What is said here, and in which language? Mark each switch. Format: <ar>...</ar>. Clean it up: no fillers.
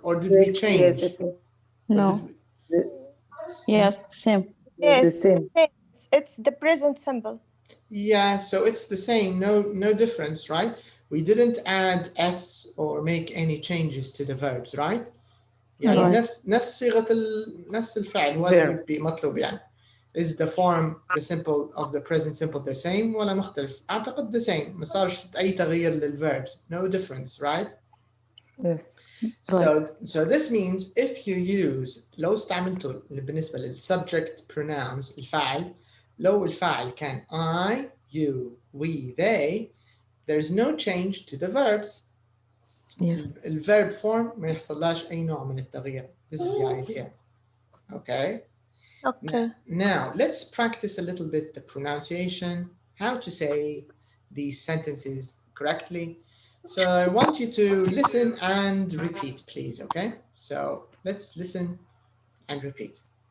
<en>Or did we change? Yes. No. Yes, same. Yes, the same. It's the present simple. Yeah, so it's the same. No difference, right? We didn't add s or make any changes to the verbs, right?</en> <ar>يعني نفس صيغة نفس الفعل هو اللي مطلوب يعني.</ar> <en>Is the form the simple of the present simple the same</en> <ar>ولا مختلف؟ أعتقد</ar> <en>the same.</en> <ar>ما صارش أي تغيير للverbs.</ar> <en>No difference, right? Yes. So this means if you use</en> <ar>لو استعملتوا بالنسبة للsubject pronouns الفاعل لو الفاعل كان</ar> <en>I, you, we, they, there's no change to the verbs. Yes. The verb form</en> <ar>ما يحصلهاش أي نوع من التغيير.</ar> <en>This is the idea. Okay. Okay. Now let's practice a little bit the pronunciation, how to say these sentences correctly. So I want you to listen and repeat, please. Okay. So let's listen and repeat.</en>